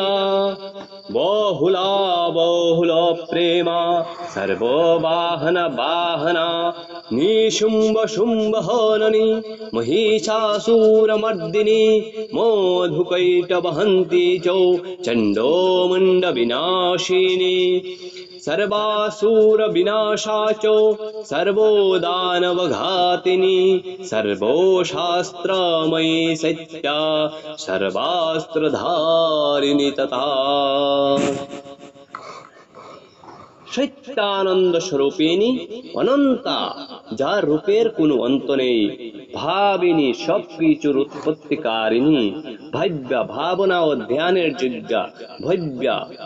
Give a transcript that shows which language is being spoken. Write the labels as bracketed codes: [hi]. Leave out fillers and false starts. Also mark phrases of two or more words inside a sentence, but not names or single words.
[sa] বহুলা বহুল প্রেমা সর্ববাহন বাহনা। নিশুম্ভ শুম্ভ হননি মহিষাসুরমর্দিনী। মধুকৈটবহন্তি চ চণ্ডো মুণ্ড বিনাশিনী। सर्वासुर विनाशा च सर्वोदानवघातिनी। सर्वशास्त्रमयी सत्या सर्वास्त्रधारिणी तथा। সত্যানন্দ স্বরূপিনী অনন্তা, [bn] যার রূপের কোনো অন্ত নেই। ভাবিনী সবকিছুর উৎপত্তিকারিণী। ভাব্যা ভাবনা ও ধ্যানের যোগ্যা।